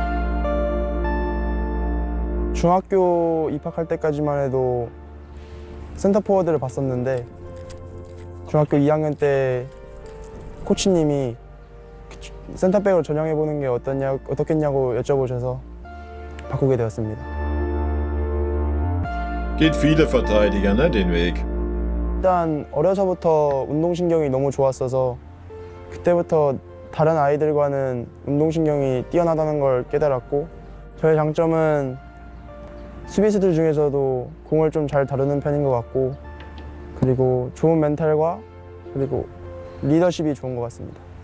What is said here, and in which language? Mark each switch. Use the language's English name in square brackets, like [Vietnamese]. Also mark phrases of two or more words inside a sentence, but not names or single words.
[Korean] 중학교 입학할 때까지만 해도 센터포워드를 봤었는데 중학교 2학년 때 코치님이 센터백으로 전향해보는 게 어떻겠냐고 여쭤보셔서 바꾸게 되었습니다. [German] Geht viele Verteidiger, ne, den Weg. [Korean] 일단 어려서부터 운동신경이 너무 좋았어서 그때부터 다른 아이들과는 운동신경이 뛰어나다는 걸 깨달았고 저의 장점은 수비수들 중에서도 공을 좀 잘 다루는 편인 것 같고 그리고 좋은 멘탈과 그리고 리더십이 좋은 것 같습니다.